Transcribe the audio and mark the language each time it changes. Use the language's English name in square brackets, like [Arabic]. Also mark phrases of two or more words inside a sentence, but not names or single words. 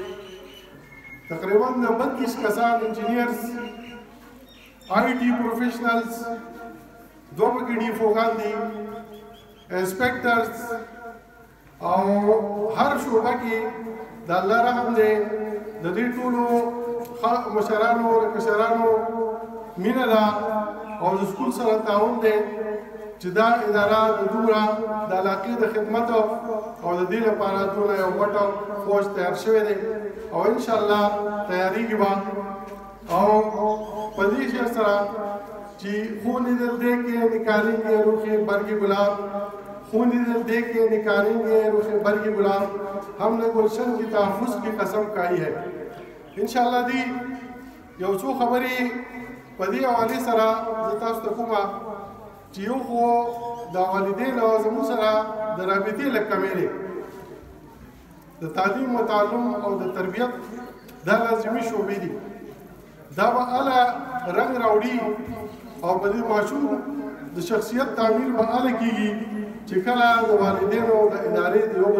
[Pashto] تقریبا د 32 کسان انجینیرز [English] IT professionals [Pashto] دوه پکې ډیفوګان دي انسپیکټرز او هر شعبه کې د الله رحم دی د دې ټولو مشرانو کشرانو مینه ده او د سکول سره تعاون دی چې دا اداره د دومره د علاقې د خدمت او د دې لپاره دونه یو غټ فوج تیار شوی دی او انشاءالله تیاریږي به او په دې شی سره چې [Urdu] خون دل دے کے نکالیں گے روح برگ گلاب خون دل دے کے نکالیں گے روح برگ گلاب ہم نے گلشن کی تحفظ کی قسم کھائی ہے [Pashto] انشاءاللہ دی یو څو خبرې په دې حوالې سره زه تاسو ته کومه چې یو خو د والدینو زموږ سره د رابطې لږ کمې دی د تعلیم و تعلم او د تربیت دا لازمي شعبې دي دا به هله رنګ راوړي او په دې ماشوم د شخصیت تعمیر به هله کېږي چې کله د والدینو د ادارې د یو بل